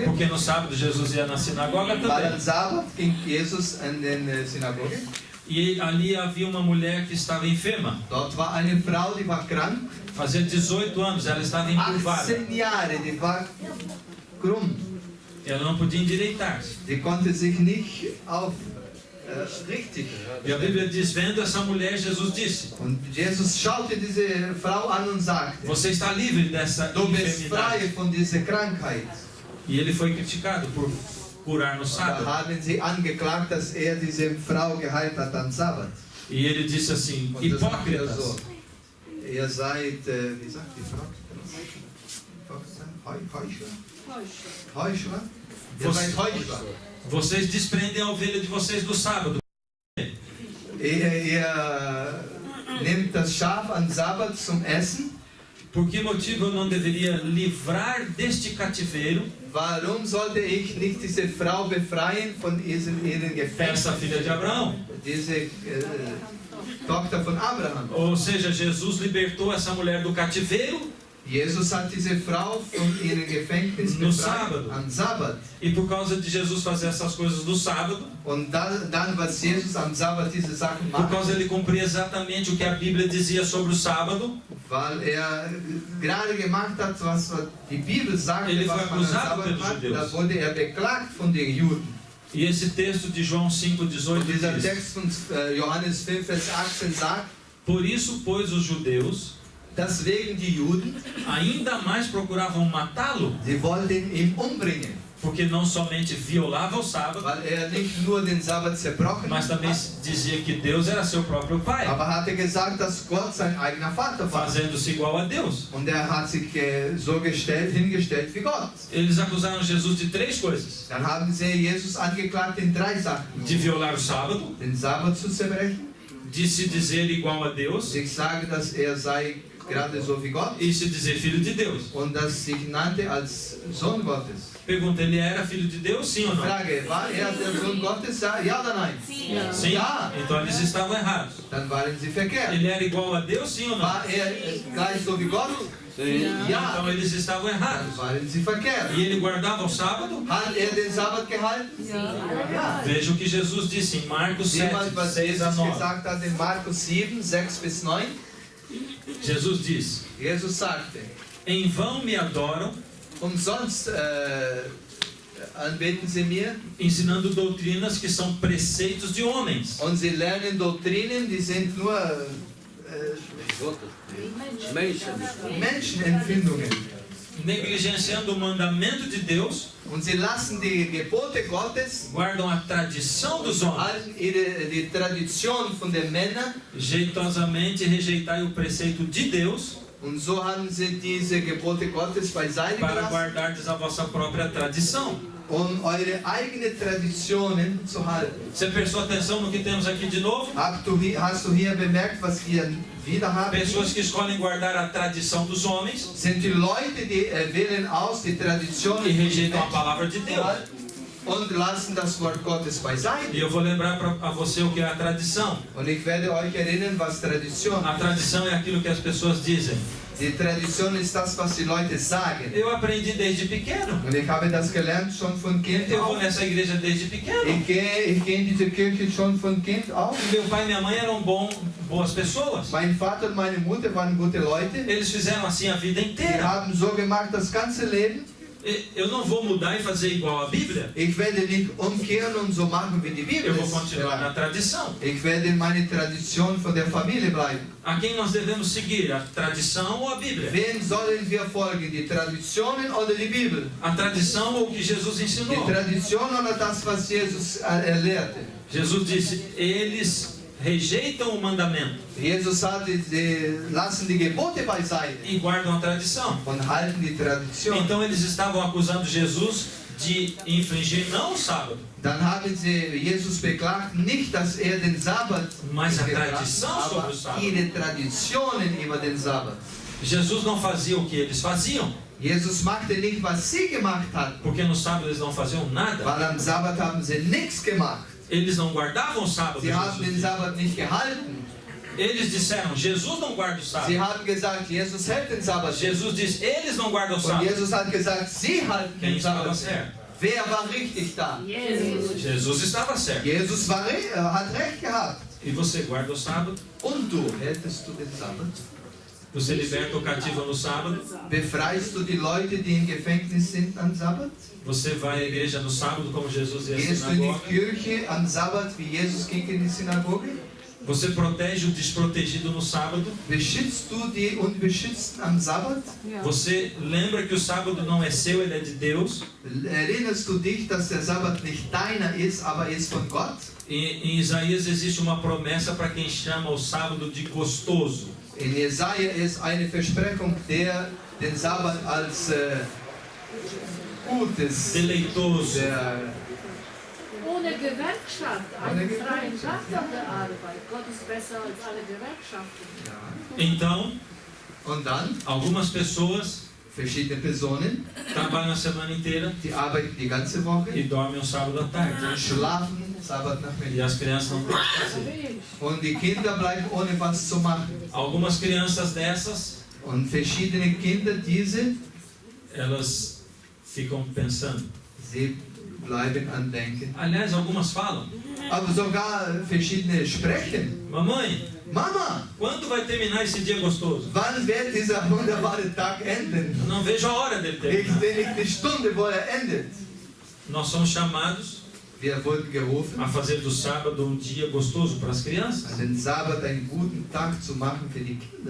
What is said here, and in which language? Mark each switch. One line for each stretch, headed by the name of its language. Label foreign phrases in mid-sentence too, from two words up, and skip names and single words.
Portuguese: Porque no sábado Jesus ia na sinagoga
German: Weil
Portuguese: também.
German: am Sabbat ging Jesus in die Synagoge.
Portuguese: E ali havia uma mulher que estava enferma.
German: Dort war eine Frau, die war krank.
Portuguese: Fazia 18 anos, ela estava encurvada.
German: 18 Jahre, die war krumm.
Portuguese: Ela não podia endireitar-se.
German: Die konnte sich nicht richtig.
Portuguese: E a Bíblia diz, vendo essa mulher, Jesus disse:
German: Und Jesus schaute diese Frau an und sagte,
Portuguese: Você está livre dessa
German: du bist
Portuguese: enfermidade.
German: frei von dieser Krankheit.
Portuguese: E ele foi criticado por curar no
German: Da
Portuguese: sábado.
German: haben sie angeklagt, dass er diese Frau geheilt hat am Sabbat.
Portuguese: E ele disse assim:
German: Und das sagt er
Portuguese: hipócritas.
German: so. Ihr seid, wie sagt die Frau? Heuchler? Heuchler? Ihr seid Heuchler.
Portuguese: Vocês desprendem a ovelha de vocês do sábado.
German: Ihr nehmt das Schaf am Sabbat zum Essen.
Portuguese: Por que motivo eu não deveria livrar deste cativeiro
German: Warum sollte ich nicht diese Frau befreien von ihren
Portuguese: essa
German: Gefängnis?
Portuguese: filha de Abraão?
German: Diese Tochter von Abraham.
Portuguese: Ou seja, Jesus libertou essa mulher do cativeiro
German: Jesus hat diese Frau von ihrem Gefängnis
Portuguese: No
German: befreit
Portuguese: Sábado.
German: am Sabbat.
Portuguese: e por causa de Jesus fazer essas coisas no sábado,
German: Und dann, was Jesus am Sabbat diese Sachen
Portuguese: por
German: macht,
Portuguese: causa ele cumprir exatamente o que a Bíblia dizia sobre o sábado,
German: weil gerade gemacht hat, was die Bibel sagt,
Portuguese: Ele
German: was
Portuguese: foi
German: man am
Portuguese: acusado
German: Sabbat
Portuguese: pelos
German: macht,
Portuguese: judeus.
German: da wurde beklagt von den Juden.
Portuguese: e esse texto de João 5,18
German: Und dieser
Portuguese: diz:
German: Text von Johannes 5, Vers 18 sagt,
Portuguese: Por isso, pois, os judeus
German: deswegen die Juden,
Portuguese: ainda mais procuravam matá-lo,
German: sie wollten ihn umbringen,
Portuguese: porque não somente violava o sábado,
German: weil nicht nur den Sabbat zerbrochen
Portuguese: mas também
German: hat,
Portuguese: dizia que Deus era seu próprio Pai,
German: aber hatte gesagt, dass Gott sein eigener Vater war.
Portuguese: fazendo-se igual a Deus.
German: Und hat sich so hingestellt wie Gott.
Portuguese: Eles acusaram Jesus de 3 coisas:
German: Dann haben sie Jesus angeklagt in 3 Sachen.
Portuguese: de violar o sábado,
German: Den Sabbat zu zerbrechen,
Portuguese: de se dizer igual a Deus
German: sich sagen, dass sei gerade so wie Gott
Portuguese: e se dizer filho de Deus.
German: und dass sich nannte als Sohn Gottes.
Portuguese: Pergunta: ele era filho de Deus, sim ou não?
German: Frage, war der Sohn Gottes? Ja oder nein?
Portuguese: Sim?
German: Ja.
Portuguese: Então eles estavam errados.
German: Dann waren sie verkehrt.
Portuguese: Ele era igual a Deus, sim ou não?
German: War gleich so wie Gott? Ja.
Portuguese: Então eles estavam errados.
German: Dann waren sie verkehrt.
Portuguese: E ele guardava o sábado?
German: Hat den Sabbat gehalten? Ja.
Portuguese: Veja o que Jesus disse em Marcos 7,
German: Jemand, was
Portuguese: 6 a
German: Jesus
Portuguese: 9.
German: gesagt hat in Markus 7, 6 bis 9.
Portuguese: Jesus diz:
German: Jesus sagte,
Portuguese: Em vão me adoram,
German: umsonst anbeten sie mir
Portuguese: ensinando doutrinas que são preceitos de homens.
German: und sie lernen Doktrinen, die sind nur Menschen. Menschenempfindungen.
Portuguese: Negligenciando o mandamento de Deus,
German: Und sie lassen die Gebote Gottes,
Portuguese: guardam a tradição dos homens.
German: halten die Tradition von den Männern
Portuguese: Jeitosamente rejeitai o preceito de Deus
German: und so haben sie diese Gebote Gottes beiseite
Portuguese: para
German: gelassen,
Portuguese: guardardes a vossa própria tradição.
German: um eure eigene Traditionen zu halten.
Portuguese: Você prestou atenção no que temos aqui de novo?
German: Hast du hier bemerkt, was wir wieder haben?
Portuguese: Pessoas que escolhem guardar a tradição dos homens
German: Sind die Leute, die wählen aus die Traditionen
Portuguese: e
German: von den
Portuguese: rejeitam a
German: Menschen
Portuguese: palavra de Deus.
German: und lassen das Wort Gottes beiseite.
Portuguese: E eu vou lembrar a você o que é a tradição.
German: Und ich werde euch erinnern, was Tradition
Portuguese: A
German: ist.
Portuguese: tradição é aquilo que as pessoas dizem.
German: Die Tradition ist das, was die Leute sagen.
Portuguese: Eu aprendi desde pequeno.
German: Und ich habe das gelernt schon von Kind
Portuguese: Eu vou
German: auf.
Portuguese: nessa igreja desde pequeno.
German: Ich gehe in diese Kirche schon von Kind auf.
Portuguese: Meu pai e minha mãe eram boas pessoas.
German: Mein Vater und meine Mutter waren gute Leute.
Portuguese: Eles fizeram assim a vida
German: Die
Portuguese: inteira.
German: haben so gemacht das ganze Leben.
Portuguese: Eu não vou mudar e fazer igual a Bíblia.
German: Ich werde nicht umkehren und so machen, wie die Bibel
Portuguese: Eu vou
German: es
Portuguese: continuar na
German: verlangt.
Portuguese: tradição.
German: Ich werde in meine Tradition von der Familie bleiben.
Portuguese: A quem nós devemos seguir? A tradição ou a Bíblia?
German: Wem sollen wir folgen? Die Traditionen oder die Bibel?
Portuguese: A tradição ou o que Jesus
German: Die
Portuguese: ensinou?
German: Tradition oder das, was Jesus lehrte?
Portuguese: Jesus disse: eles rejeitam o mandamento
German: Jesus sagte, sie lassen die Gebote beiseite
Portuguese: e guardam a tradição.
German: und halten die Tradition.
Portuguese: Então eles estavam acusando Jesus de infringir não o sábado,
German: Dann haben sie Jesus beklagt, nicht, dass den Sabbat
Portuguese: mas a
German: gebracht,
Portuguese: tradição sobre
German: aber
Portuguese: o sábado.
German: ihre Traditionen über den Sabbat.
Portuguese: Jesus não fazia o que eles faziam,
German: Jesus machte nicht, was sie gemacht hatten,
Portuguese: porque no sábado eles não faziam nada.
German: weil am Sabbat haben sie nichts gemacht.
Portuguese: Eles não guardavam o sábado.
German: Sie haben
Portuguese: Jesus
German: den
Portuguese: disse.
German: Sabbat nicht gehalten.
Portuguese: Eles disseram: Jesus não guarda o
German: Sie
Portuguese: sábado.
German: haben gesagt, Jesus hält den Sabbat nicht.
Portuguese: Jesus disse: eles não guardam o
German: Und
Portuguese: sábado.
German: Jesus hat gesagt, sie halten
Portuguese: Quem
German: den
Portuguese: estava
German: Sabbat.
Portuguese: certo?
German: Wer war richtig da?
Portuguese: Jesus estava certo.
German: Jesus hat recht gehabt.
Portuguese: E você guarda o sábado?
German: Und du, hältst du den Sabbat?
Portuguese: Você liberta o cativo no sábado?
German: Befreist du die Leute, die im Gefängnis sind am Sabbat?
Portuguese: Você vai à igreja no sábado como Jesus ia à
German: Gehst du in
Portuguese: sinagoga?
German: die Kirche am Sabbat, wie Jesus ging in die Synagoge?
Portuguese: Você protege o desprotegido no sábado?
German: Beschützt du die Unbeschützten am Sabbat?
Portuguese: Você lembra que o sábado não é seu, ele é de Deus?
German: Erinnerst du dich, dass der Sabbat nicht deiner ist, aber ist von Gott?
Portuguese: Em Isaías existe uma promessa para quem chama o sábado de gostoso.
German: In Jesaja ist eine Versprechung, der den Sabbat als Gutes,
Portuguese: Deleitoso.
German: der Ohne Gewerkschaft, einen freien Tag an der Arbeit. Gott ist besser als alle Gewerkschaften.
Portuguese: Então,
German: Und dann
Portuguese: Algumas pessoas
German: verschiedene Personen,
Portuguese: trabalham a semana inteira
German: die arbeiten die ganze
Portuguese: e
German: Woche,
Portuguese: dormem o sábado à tarde.
German: schlafen
Portuguese: E
German: Sabbatnachmittag.
Portuguese: as crianças não têm o que fazer.
German: Und die Kinder bleiben ohne was zu machen.
Portuguese: Algumas crianças dessas,
German: Und verschiedene Kinder, diese,
Portuguese: elas ficam pensando.
German: sie bleiben an Denken.
Portuguese: Aliás, algumas falam:
German: Aber sogar verschiedene sprechen.
Portuguese: mamãe,
German: Mama,
Portuguese: quando vai terminar esse dia gostoso?
German: wann wird dieser wunderbare Tag enden?
Portuguese: Eu não vejo a hora dele
German: Ich
Portuguese: terminar.
German: sehe nicht die Stunde, wo endet.
Portuguese: Nós somos chamados
German: Wir wurden gerufen,
Portuguese: a fazer do sábado um dia gostoso para as crianças.
German: an den Sabbat einen guten Tag zu machen für die Kinder.